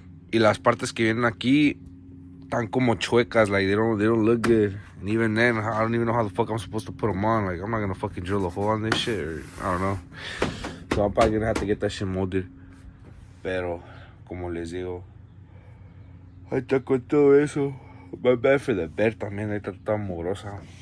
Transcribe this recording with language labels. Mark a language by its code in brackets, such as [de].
[es] Y las partes que vienen aquí están como chuecas, [en] like they don't look good. And even then, I don't even know how the fuck I'm supposed to put them on. Like, I'm not gonna fucking drill a hole on this shit, or I don't know. So I'm probably gonna have to get that shit molded. [es] Pero, como les digo, ahí está con todo eso. [en] My bad for the bed [es] también, ahí está toda morosa.